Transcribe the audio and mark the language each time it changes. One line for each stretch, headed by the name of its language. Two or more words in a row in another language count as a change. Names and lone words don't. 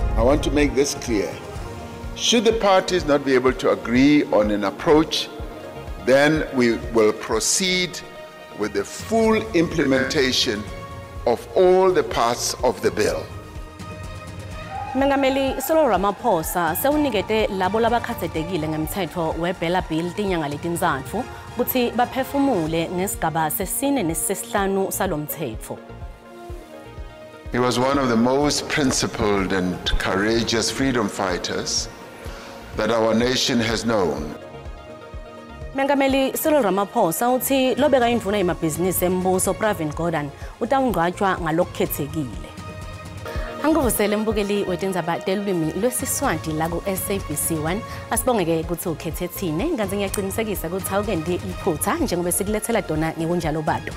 English: want to make this clear. Should the parties not be able to agree on an approach, then we will proceed with the full implementation of all the parts of the bill.
Swati: Mengameli Cyril Ramaphosa sewunikete labo labakhathatekile ngemthetho weBela Bill tinyanga letintsatfu kuthi baphefumule ngesigaba sesine nesesihlanu salomthetho.
English: He was one of the most principled and courageous freedom fighters that our nation has known.
Swati: Mengameli Cyril Ramaphosa uthi lobeka indvuna yemabhizinisi embuso Pravin Gordhan utawungcwatshwa ngalokukhethekile. Anguvusele mbukeli wetindzaba telulwimi lwesiswati la ku SABC1 asibongeke ukuthi ukhethe thine nganze ngiyaqinisekisa ukuthi awukendi iphutha njengoba sikulethela dona ngekunjalo bato.